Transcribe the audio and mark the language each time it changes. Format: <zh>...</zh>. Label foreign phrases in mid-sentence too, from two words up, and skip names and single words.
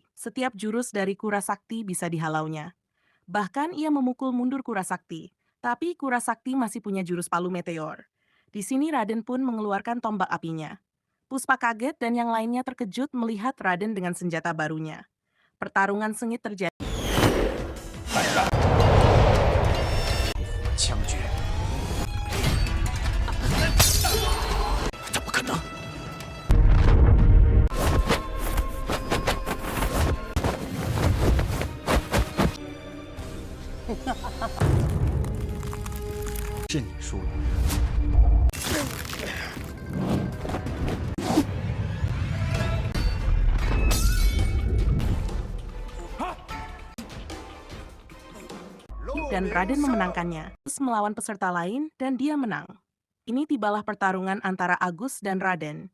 <id>Setiap jurus dari Kura Sakti bisa dihalaunya. Bahkan ia memukul mundur Kura Sakti. Tapi Kura Sakti masih punya jurus palu meteor. Di sini Raden pun mengeluarkan tombak apinya. Puspa kaget dan yang lainnya terkejut melihat Raden dengan senjata barunya. Pertarungan sengit terjadi.</id> <zh>枪决，怎么可能？是你输了。</zh> <id>Dan Raden memenangkannya. Agus melawan peserta lain dan dia menang. Ini tibalah pertarungan antara Agus dan Raden.</id>